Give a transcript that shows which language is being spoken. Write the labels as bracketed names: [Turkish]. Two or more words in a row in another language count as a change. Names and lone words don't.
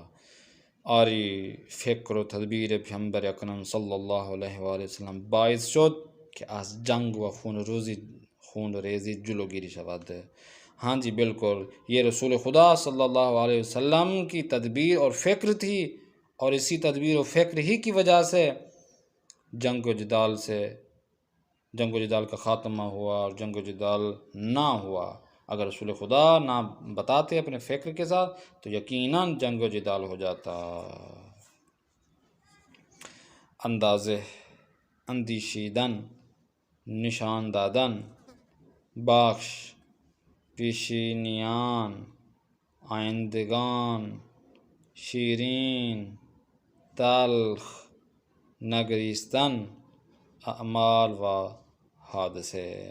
[Urdu] اور یہ [Persian] فکر و تدبیر پیغمبر اکرم صلی اللہ علیہ وآلہ وسلم باعث شد کہ از جنگ و خون ریزی جلوگیری شود. [Urdu] ہاں جی بالکل، یہ رسول خدا صلی اللہ علیہ وسلم کی تدبیر اور فکر تھی، اور اسی تدبیر و فکر ہی کی وجہ سے جنگ و جدال کا خاتمہ ہوا، اور جنگ و جدال نہ ہوا. اگر رسول خدا نہ بتاتے اپنے فکر کے ساتھ تو یقیناً جنگ و جدال ہو جاتا. [Persian] اندازے اندیشیدن، نشان دادن، بخش، پیشینیان، آئندگان، شیرین، تلخ، نگریستن، اعمال و حادثه.